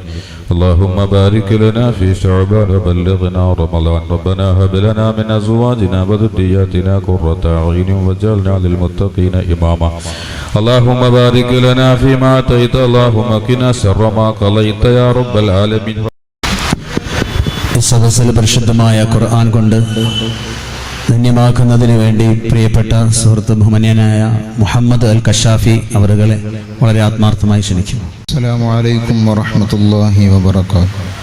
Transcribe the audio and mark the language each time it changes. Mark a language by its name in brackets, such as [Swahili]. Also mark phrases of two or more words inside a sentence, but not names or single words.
[Arabic] اللهم بارك لنا في شعبان وبلغنا رمضان. ربنا هب لنا من أزواجنا وذرياتنا قرة أعين واجعلنا للمتقين إماما. اللهم بارك لنا فيما أعطيت. اللهم قنا شر ما قضيت يا رب العالمين. [Malayalam] സദസ്സിൽ പരിശുദ്ധമായ ഖുർആൻ കൊണ്ട് ധന്യമാക്കുന്നതിന് വേണ്ടി പ്രിയപ്പെട്ട സുഹൃത്ത് ബഹുമാന്യനായ മുഹമ്മദ് അൽ കശാഫി അവരുകളെ വളരെ ആത്മാർത്ഥമായി ക്ഷണിക്കുന്നു. [Arabic] السلام عليكم ورحمة الله وبركاته.